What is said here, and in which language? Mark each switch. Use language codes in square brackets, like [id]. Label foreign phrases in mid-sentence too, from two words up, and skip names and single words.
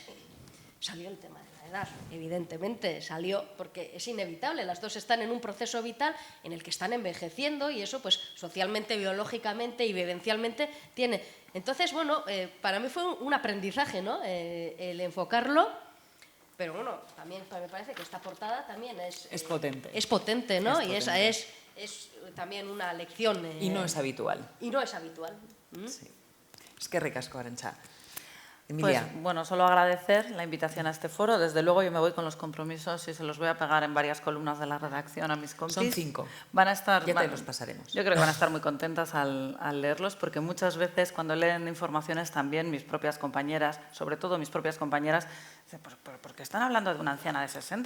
[es] Salió el tema de la edad, evidentemente, salió porque es inevitable, las dos están en un proceso vital en el que están envejeciendo y eso, pues, socialmente, biológicamente y vivencialmente tiene. Entonces, bueno, para mí fue un aprendizaje, ¿no? El enfocarlo. Pero bueno, también me parece que esta portada también es potente. Es potente, ¿no? Es y potente. esa es también una lección. Y no es habitual. Y no es habitual. Sí. [eu] Eskerrik asko, Arantxa. Emilia. [es] Pues bueno, solo agradecer la invitación a este foro. Desde luego yo me voy con los compromisos y se los voy a pegar en varias columnas de la redacción a mis compis. Son 5. Van a estar, Ya te los pasaremos. Yo creo que van a estar muy contentas al leerlos porque muchas veces cuando leen informaciones también mis propias compañeras, sobre todo mis propias compañeras, dicen, ¿por qué están hablando de una anciana de 60?